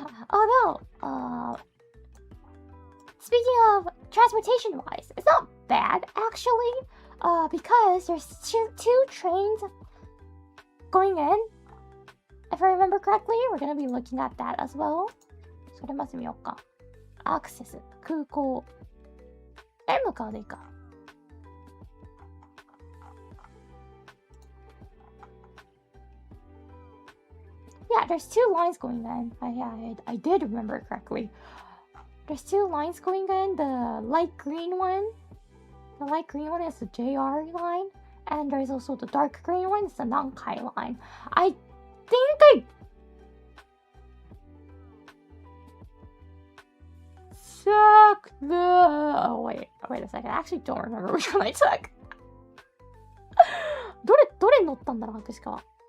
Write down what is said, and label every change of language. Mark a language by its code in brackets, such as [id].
[en] Although, speaking of transportation-wise, it's not bad actually, because there's two trains going in. If I remember correctly, we're gonna be looking at that as well. [ja] それまず見ようか。アクセス、空港へ向かうでいいか。 [en] Yeah, there's two lines going in. I did remember correctly. There's two lines going in. The light green one. The light green one is the JR line. And there's also the dark green one. It's the Nankai line. I think I took the... Oh, wait a second. I actually don't remember which one I took. [ja] どれ乗ったんだろう、確か。